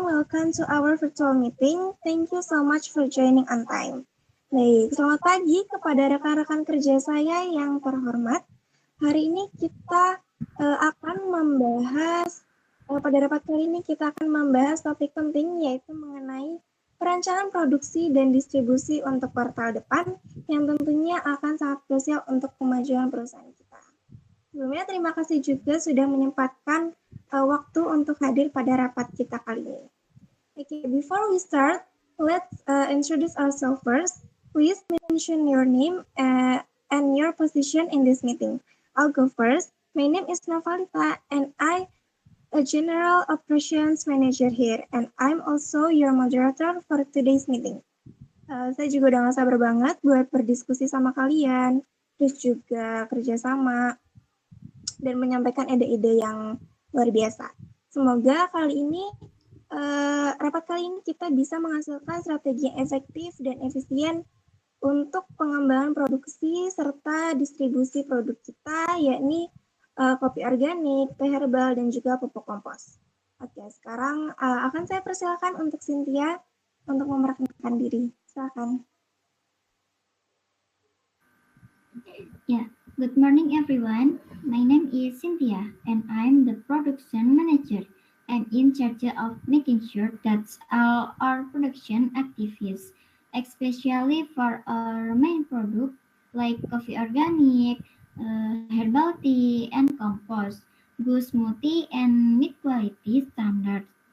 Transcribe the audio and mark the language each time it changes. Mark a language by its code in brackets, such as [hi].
[en] Welcome to our virtual meeting. Thank you so much for joining on time. [id] Baik, selamat pagi kepada rekan-rekan kerja saya yang terhormat. Hari ini kita akan membahas, pada rapat kali ini kita akan membahas topik penting yaitu mengenai perencanaan produksi dan distribusi untuk kuartal depan yang tentunya akan sangat krusial untuk kemajuan perusahaan kita. Sebelumnya terima kasih juga sudah menyempatkan waktu untuk hadir pada rapat kita kali ini. [en] Okay, before we start, let's introduce ourselves first. Please mention your name and your position in this meeting. I'll go first. My name is Novalita and I'm a General Operations Manager here and I'm also your moderator for today's meeting. [id] Saya juga udah gak sabar banget buat berdiskusi sama kalian, terus juga kerjasama, dan menyampaikan ide-ide yang luar biasa. Semoga rapat kali ini kita bisa menghasilkan strategi yang efektif dan efisien untuk pengembangan produksi serta distribusi produk kita, yakni kopi organik, teh herbal, dan juga pupuk kompos. Oke, sekarang akan saya persilakan untuk Cynthia untuk memperkenalkan diri. Silakan. [en] Yeah, good morning everyone. My name is Cynthia and I'm the production manager and in charge of making sure that all our production activities, especially for our main product like coffee organic, herbal tea and compost, go smoothly and meet quality standards.